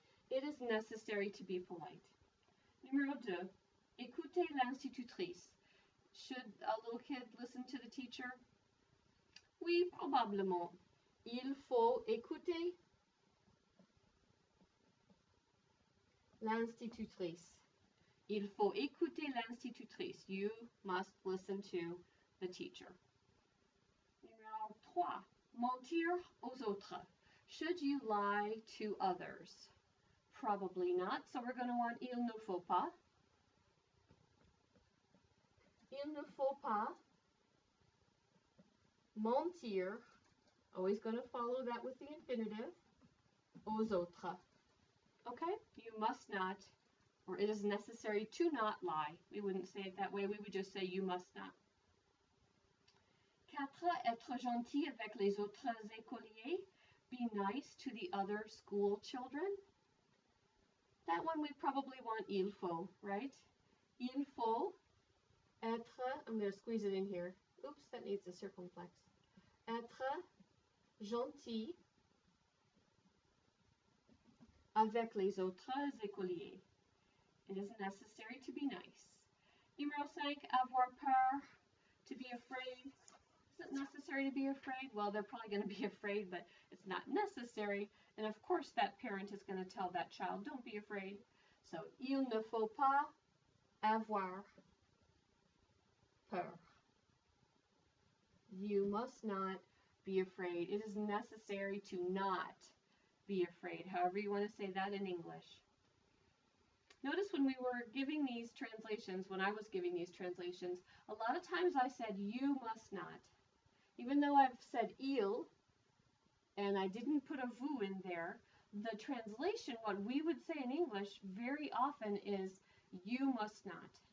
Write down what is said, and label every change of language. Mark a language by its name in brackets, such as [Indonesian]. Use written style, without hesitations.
[English] It is necessary to be polite. [French] Numéro 2, écoutez l'institutrice. [English] Should a little kid listen to the teacher? [French] Oui, probablement. Il faut écouter l'institutrice. Il faut écouter l'institutrice. [English] You must listen to the teacher. Numéro 3. [French] Mentir aux autres. [English] Should you lie to others? Probably not. So we're going to want [French] il ne faut pas. Il ne faut pas mentir. [English] Always going to follow that with the infinitive. [French] Aux autres. [English] Okay? You must not, or it is necessary to not lie. We wouldn't say it that way. We would just say you must not. 4. [French] Être gentil avec les autres écoliers. [English] Be nice to the other school children. That one we probably want [French] il faut, [English] right? [French] Il faut être, [English] I'm going to squeeze it in here. Oops, that needs a circumflex. [French] Être gentil avec les autres écoliers. [English] It is necessary to be nice. [French] Numéro 5, avoir peur, [English] to be afraid. Is it necessary to be afraid? Well, they're probably going to be afraid, but it's not necessary. And of course, that parent is going to tell that child, don't be afraid. [French] So, il ne faut pas avoir peur. [English] You must not be afraid. It is necessary to not be afraid, however you want to say that in English. Notice when we were giving these translations, when I was giving these translations, a lot of times I said, you must not. Even though I've said il, and I didn't put a vous in there, the translation, what we would say in English very often is, you must not.